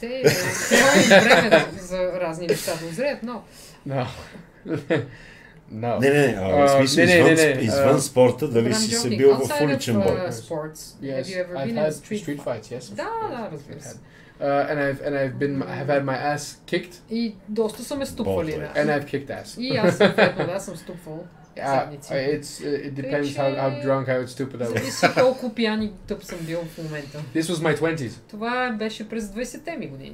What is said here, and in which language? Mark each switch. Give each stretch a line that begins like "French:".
Bulgarian: Те имат време за разни неща да озреят, но...
English: No. No.
Bulgarian: Не, в смисъл извън спорта, дали си се бил в уличен бой?
English: Have you ever been in street fights? Yes.
Bulgarian: Да, разбира се.
English: And I've had my ass kicked.
Bulgarian: И доста са ме ступвали.
English: And I've kicked ass.
Bulgarian: И аз съм ступвал.
English: It depends how drunk I would stupid I was.
Bulgarian: Зависи колко пиян и тъп съм бил в момента.
English: This was my 20s.
Bulgarian: Това беше през 20-те ми години.